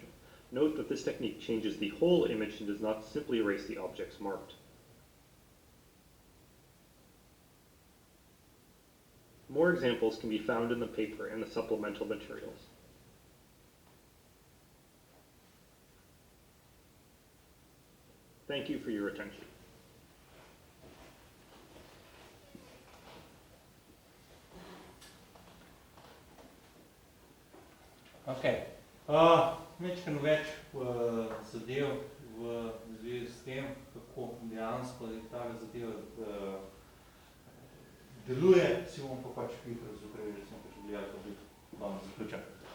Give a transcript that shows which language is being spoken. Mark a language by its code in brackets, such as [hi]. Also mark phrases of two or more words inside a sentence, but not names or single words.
[en] Note that this technique changes the whole image and does not simply erase the objects marked. More examples can be found in the paper and the supplemental materials. Thank you for your attention. Okay. [sl] Nekaj več zadev v zvezi s tem, kako dejansko ta zadeva deluje, si bomo pa pač hitro zaprejeli, recimo, če bi gledali, da bi zaključili.